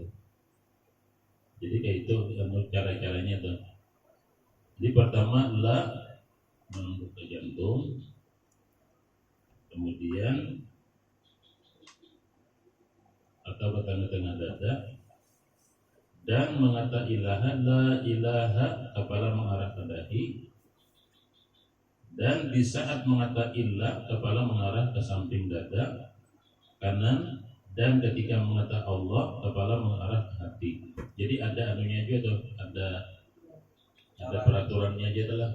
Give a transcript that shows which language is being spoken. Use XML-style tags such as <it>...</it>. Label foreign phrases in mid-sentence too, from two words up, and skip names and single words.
<id>Jadi kayak itu cara-caranya tuh. Jadi pertama la menunduk ke jantung, kemudian atau ke tengah-tengah dada, dan mengata ilaha,</id> <ar>لا إله,</ar> <id>kepala mengarah ke dahi, dan di saat mengata illa, kepala mengarah ke samping dada kanan, dan ketika mengata Allah, kepala mengarah ke hati. Jadi ada anunya aja tuh, ada peraturannya aja lah.</id>